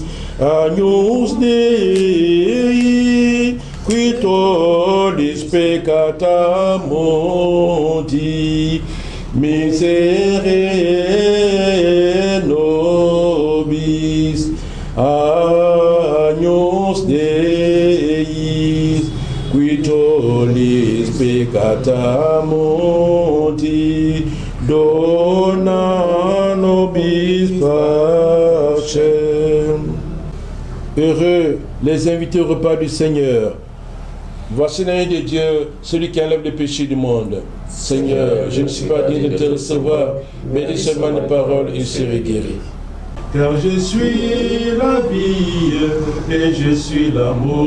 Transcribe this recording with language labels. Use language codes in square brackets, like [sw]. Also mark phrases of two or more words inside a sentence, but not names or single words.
[la] Agnus Dei, qui tollis peccata mundi, miserere nobis. Agnus Dei, qui tollis peccata mundi, dona nobis pacem. [fr] Heureux les invités au repas du Seigneur. Voici l'agneau de Dieu, celui qui enlève les péchés du monde. Seigneur, je ne suis pas digne de te recevoir, mais dis seulement une parole et je serai guéri. Car je suis la vie et je suis l'amour.